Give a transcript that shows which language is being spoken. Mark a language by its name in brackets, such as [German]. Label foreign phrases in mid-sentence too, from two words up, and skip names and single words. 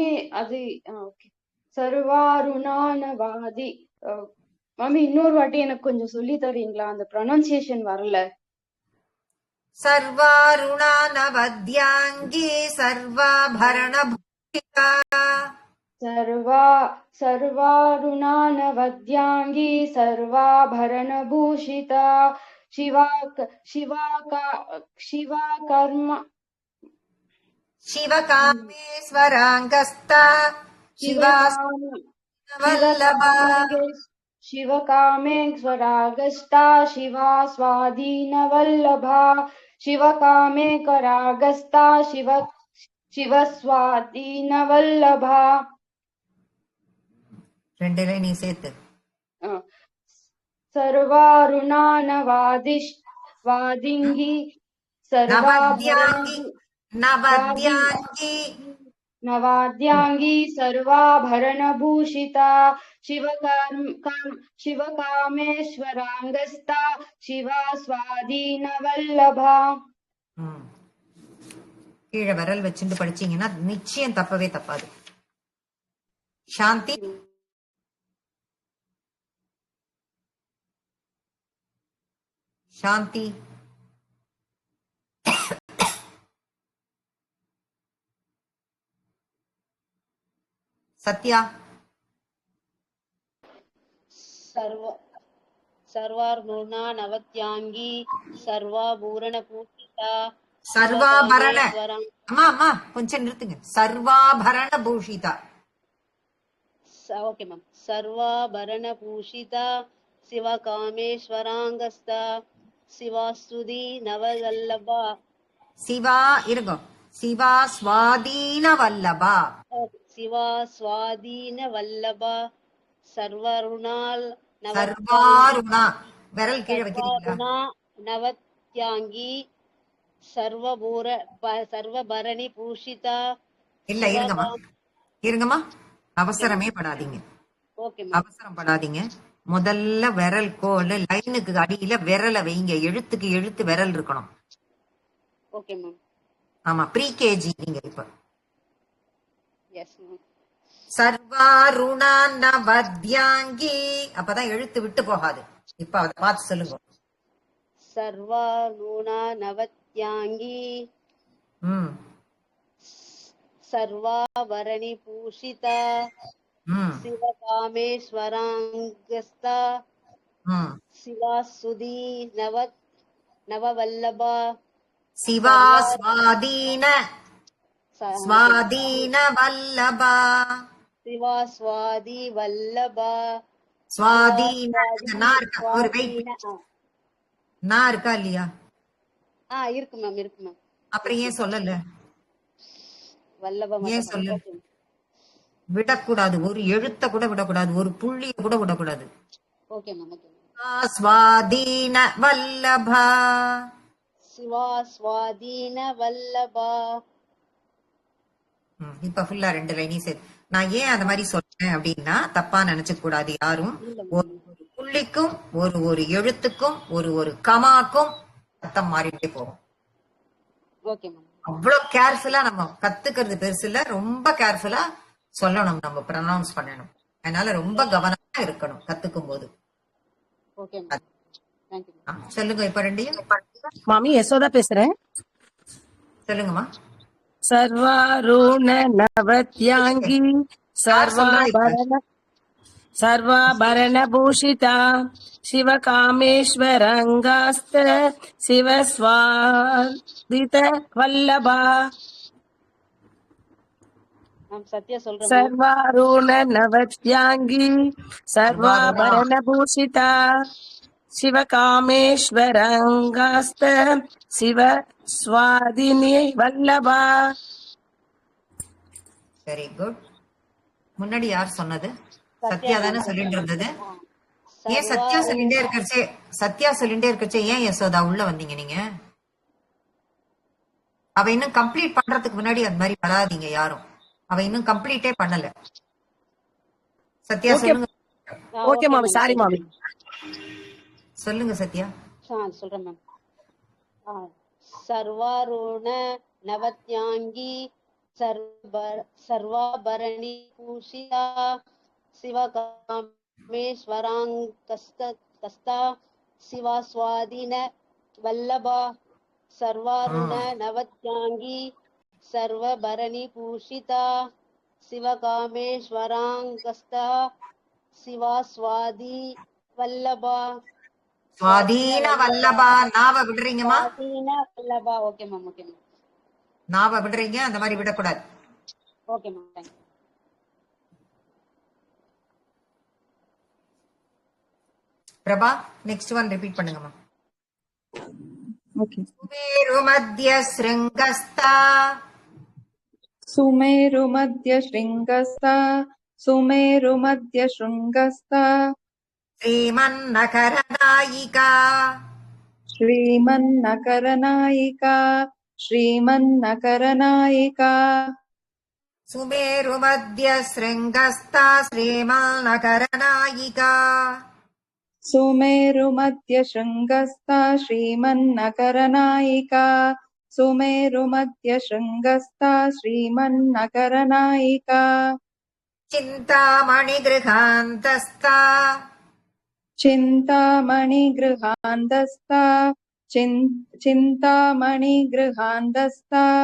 [Tamil] அது சர்வாருணானவாதி. மாமி இன்னொரு வாட்டி எனக்கு கொஞ்சம் சொல்லி தரீங்களா? அந்த ப்ரொனன்சியேஷன் வரல. [Sanskrit] सर्वारुणानवद्याङ्गी सर्वाभरणभूषिता. सर्वारुणानवद्याङ्गी सर्वाभरणभूषिता शिवाकर्म शिवकामेश्वराङ्गस्ता शिवावल्लभा शिवकामेश्वरागस्ता शिवा स्वाधीनवल्लभा शिवकामेकरागस्ता शिवस्वाधीनवल्लभा [Tamil] ரெண்டு லைன் நீ சேர்த்து. [Sanskrit] सर्वारुणानवादिङ्गी नवाद्याङ्गी सर्वाभरणभूषिता शिवकामेश्वराङ्गस्ता शिवा स्वाधीनवल्लभा. [Tamil] கீழே விரல் வச்சுட்டு படிச்சீங்கன்னா நிச்சயம் தப்பவே தப்பாது. சாந்தி சாந்தி சத்யா [Sanskrit] सर्वार्णुना नवत्यांगी सर्वाभूषण पूजिता [Tamil] சர்வாபரண அம்மா அம்மா கொஞ்சம் நிறுத்துங்க. [Sanskrit] सर्वाभरण भूषिता. [English] Okay ma'am. [Sanskrit] सर्वाभरण पूषिता शिवकामेश्वरांगस्ता शिवास्तुति नववल्लभा [Tamil] சிவா இருக்கும். [Sanskrit] शिवा स्वाधीन वल्लभा. शिवा स्वाधीन वल्लभा सर्वरुणाल [Tamil] சர்வாருணா விரல் கீழே வைக்கிறீங்களா? [Sanskrit] नवत्यांगी सर्वभரணி பூஷிதா. [Tamil] இல்ல இருங்கம்மா அவசரமே படாதீங்க. அவசரம் படாதீங்க. முதல்ல விரல் கோல் லைனுக்கு அடியில விரலை வைங்க. எழுத்துக்கு எழுத்து விரல் இருக்கணும். [English] Okay ma'am. [Tamil] ஆமா ப்ரீகேஜி நீங்க இப்ப. [English] Yes ma'am. [Sanskrit] सर्वारुणा नवत्यांगी [Tamil] அப்பதான் எழுத்து விட்டு போகாது. இப்ப அதை பார்த்து சொல்லுங்க. [Sanskrit] सर्वारुणा नवत्यांगी सर्वाभरणि पूषिता शिवकामेश्वरांगस्ता शिवास्तुति नववल्लभा शिवा स्वाधीन वल्लभा शिवा स्वाதி वल्लभा [Tamil] स्वाधीन ஒரு வெயிட் நான் இருக்கா இல்லையா? இருக்கு மேம் இருக்கு மேம். அப்புறம் ஏன் சொல்லல? வல்லபா ஏன் சொல்ல விடக்கூடாது? ஒரு எழுத்த கூட விடக்கூடாது. ஒரு புள்ளிய கூட விடக்கூடாது. [English] Okay ma'am. Okay. [Sanskrit] स्वाधीन वल्लभा शिवा स्वाधीन वल्लभा. [Tamil] இப்ப ஃபுல்லா ரெண்டு லைனையும் சேர்த்து. நான் ஏன் அந்த மாதிரி சொல்றேன் அப்படின்னா தப்பா நினைச்சுக்க கூடாது யாரும். ஒரு புள்ளிக்கும் ஒரு எழுத்துக்கும் ஒரு கமாக்கும் அர்த்தம் மாறிட்டே போகும். ஓகே மேம். அவ்வளவு கேர்ஃபுல்லா நம்ம கத்துக்கிறது பெருசு இல்ல. ரொம்ப கேர்ஃபுல்லா சொல்லணும். நம்ம ப்ரொனவுன்ஸ் பண்ணணும். அதனால ரொம்ப கவனமா இருக்கணும் கத்துக்கும் போது. [English] Okay ma'am. Thank you. [Tamil] சொல்லுங்க இப்ப ரெண்டையும். மாமி யசோதா பேசுறேன். சொல்லுங்கம்மா. [Sanskrit] सर्वारुण नवत्यांगी सर्वाभरण भूषिता शिवकामेश्वरंगास्त शिवस्वादित वल्लभा. [Tamil] सत्या சொல்றேன். [Sanskrit] सर्वारुण नवत्यांगी सर्वाभरण भूषिता शिवकामेश्वरंगास्त शिव स्वादिनी वल्लभा. [English] Very good. [Tamil] முன்னாடி யார் சொன்னது? சத்யா தானே சொல்லிட்டு இருந்தது. ஏன் சத்யா சொல்லிட்டே இருக்கச்சே ஏன் யசோதா உள்ள வந்தீங்க நீங்க? அவ இன்னும் கம்ப்ளீட் பண்றதுக்கு முன்னாடி அந்த மாதிரி வராதீங்க யாரும். அவ இன்னும் கம்ப்ளீட்டே பண்ணல. சத்யா சொல்லுங்க. ஓகே மாமி. சாரி மாமி. சொல்லுங்க சத்யா. சொல்றேன் மேம். [Sanskrit] सर्वारुण नवत्यांगी सर्वाभरणि पूषिता शिवकामेश्वरांगस्ता शिवा स्वाधीन वल्लभा सर्वारुण नवत्यांगी सर्वभरणि पूषिता शिवकामेश्वराङ्गस्ता शिवा स्वाதி வல்லபா स्वाधीन वल्लभा. [Tamil] நாவ விடுறீங்கம்மா, [Sanskrit] स्वाधीन वल्लभा. [English] Okay ma'am, okay ma'am, [Tamil] நாவ விடுறீங்க, அந்த மாதிரி விடக்கூடாது. [English] Okay ma'am, thank you. [Tamil] பிரபா, [English] next one repeat [Tamil] பண்ணுங்கம்மா. [English] Okay. [Sanskrit] सुमेरु मध्य शृङ्गस्था सुमेरुमध्यशृङ्गस्ता सुमेरुमध्यशृङ्गस्ता श्रीमन्नगरनायिका श्रीमन्नकरनायिका श्रीमन्नकरनायिका सुमेरु मध्य शृङ्गस्था श्रीमन्नगरनायिका सुमेरुमध्यशृङ्गस्ता श्रीमन्नकरनायिका सुमेरुमध्यशृङ्गस्ता श्रीमन्नकरनायिका चिन्तामणिगृहान्तस्था चिन्तामणिगृहान्तस्ता चिन्तामणिगृहान्तस्ता